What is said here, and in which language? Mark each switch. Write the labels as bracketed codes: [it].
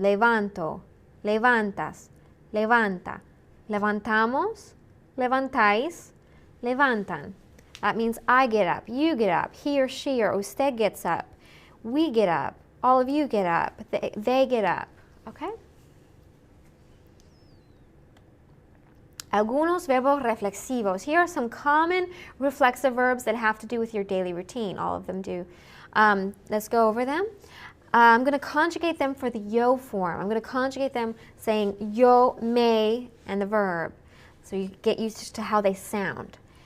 [es] Levanto, levantas, levanta, levantamos, levantáis, levantan. [en] That means I get up, you get up, he or she or usted gets up, we get up, all of you get up, they get up. Okay? [es] Algunos verbos reflexivos. [en] Here are some common reflexive verbs that have to do with your daily routine. All of them do. Let's go over them. I'm going to conjugate them for the yo form. I'm going to conjugate them saying yo, me, and the verb. So you get used to how they sound.